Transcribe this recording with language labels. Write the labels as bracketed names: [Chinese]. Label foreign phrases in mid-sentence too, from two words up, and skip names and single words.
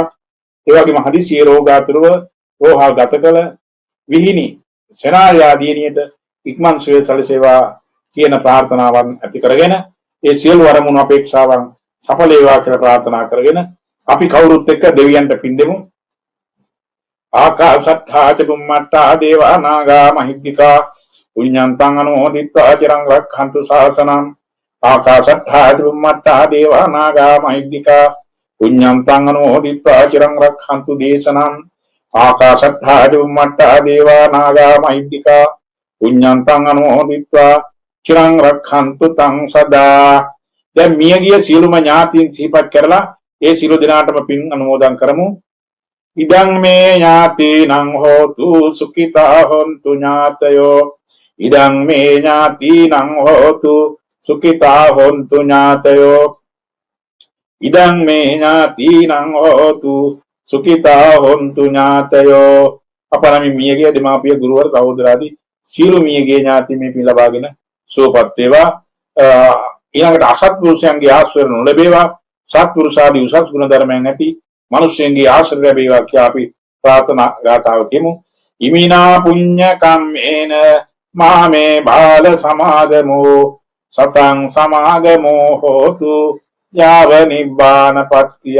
[Sinhala] ඒ වගේම හදිසියේ රෝගාතුරව රෝහල් ගත කළ විහිණි සෙනායාදීනියට ඉක්මන් සුවය සැලසේවා කියන ප්‍රාර්ථනාවන් ඇති කරගෙන ඒ සියලු වරමුණු අපේක්ෂාවන් සඵල වේවා කියලා ප්‍රාර්ථනා කරගෙන අපි කවුරුත් එක්ක දෙවියන්ට පින් දෙමු. [Pali] ආකාශට්ඨා ච බුම්මට්ඨා දේවා නාග මහිද්దికා පුඤ්ඤන්තං අනුමෝදිත්වා චිරං රක්ඛන්තු ශාසනං. ආකාශට්ඨා ච බුම්මට්ඨා දේවා නාග මහිද්దికා පුඤ්ඤන්තං අනුමෝදිත්වා චිරං රක්ඛන්තු දේශනං. ආකාශට්ඨා ච බුම්මට්ඨා දේවා නාග මහිද්దికා පුඤ්ඤන්තං අනුමෝදිත්වා චිරං රක්ඛන්තු තං සදා. [Sinhala] දැන් මියගිය සියලුම ඥාතීන් සිහිපත් කරලා ඒ සියලු දෙනාටම පින් අනුමෝදන් කරමු. [Pali] ඉදං මේ ඥාතීනං හෝතු සුඛිතා හොන්තු ඥාතයෝ. ඉදං මේ ඥාතීනං හෝතු සුඛිතා හොන්තු ඥාතයෝ. ඉදං මේ ඥාතීනං හෝතු සුඛිතා හොන්තු ඥාතයෝ. [Sinhala] අපරමි මියගිය දෙමාපිය ගුරුවර සහෝදරාදී සියලු මියගිය ඥාති මේ පින් ලබාගෙන සුවපත් වේවා. ඊළඟට අසත්පුරුෂයන්ගේ ආශ්‍රය නොලැබේවා. සත්පුරුෂාදී උසස් ගුණ ධර්මයන් ඇති මිනිස්යන්ගේ ආශ්‍රය ලැබේවා කියලා අපි ප්‍රාර්ථනා ගාතාව කියමු. [Pali] ඉමිනා පුඤ්ඤ කම්මේන මාමේ බාල සමාගමෝ සතං සමාගමෝ හෝතු යාව නිබ්බාන පත්‍ත්‍ය.